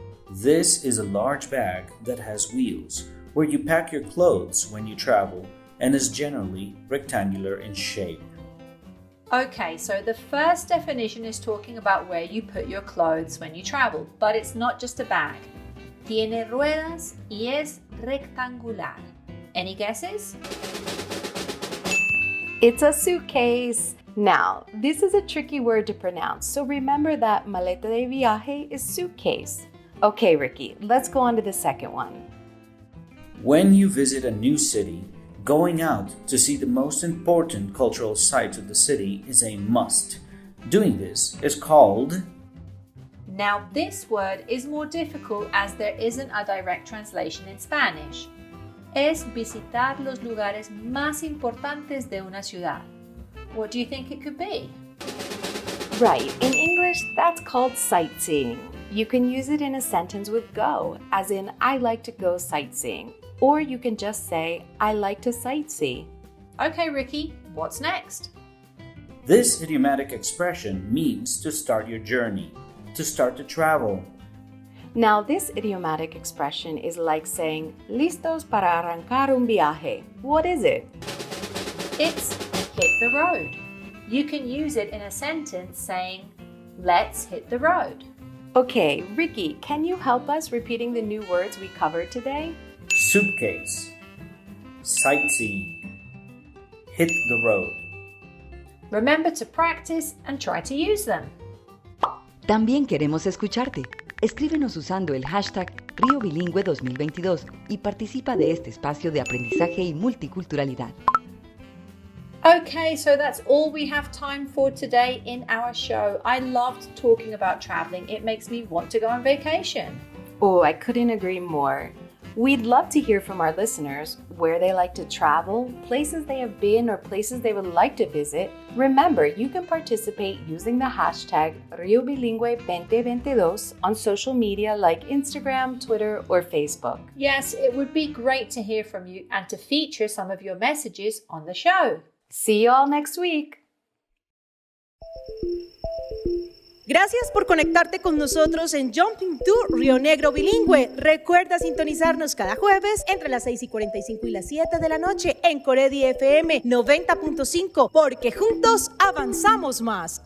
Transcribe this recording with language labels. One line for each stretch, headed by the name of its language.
English: This is a large bag that has wheels, where you pack your clothes when you travel, and is generally rectangular in shape. Okay, so the first definition is talking about where you put your clothes when you travel, but it's not just a bag.
Spanish: Tiene ruedas y es rectangular.
English: Any guesses? It's a suitcase. Now, this is a tricky word to pronounce, so remember that maleta de viaje is suitcase. Okay, Ricky, let's go on to the second one. When you visit a new city, going out to see the most important cultural sites of the city is a must. Doing this is called... Now, this word is more difficult as there isn't a direct translation in Spanish.
Spanish: Es visitar los lugares más importantes de una ciudad.
English: What do you think it could be? Right, in English, that's called sightseeing. You can use it in a sentence with go, as in, I like to go sightseeing. Or you can just say, I like to sightsee. Okay, Ricky, what's next? This idiomatic expression means to start your journey, to start to travel. Now, this idiomatic expression is like saying,
Spanish: listos para arrancar un viaje.
English: What is it? It's hit the road. You can use it in a sentence saying, let's hit the road. Okay, Ricky, can you help us repeating the new words we covered today? Suitcase, sightseeing, hit the road. Remember to practice and try to use them.
Spanish: También queremos escucharte. Escríbenos usando el hashtag Río Bilingüe 2022 y participa de este espacio de aprendizaje y multiculturalidad.
English: Okay, so that's all we have time for today in our show. I loved talking about traveling. It makes me want to go on vacation. Oh, I couldn't agree more. We'd love to hear from our listeners where they like to travel, places they have been, or places they would like to visit. Remember, you can participate using the hashtag RioBilingüe2022 on social media like Instagram, Twitter, or Facebook. Yes, it would be great to hear from you and to feature some of your messages on the show. See you all next week.
Spanish: Gracias por conectarte con nosotros en Jumping to Rionegro Bilingüe. Recuerda sintonizarnos cada jueves entre las 6:45 y las 7 de la noche en COREDI FM 90.5, porque juntos avanzamos más.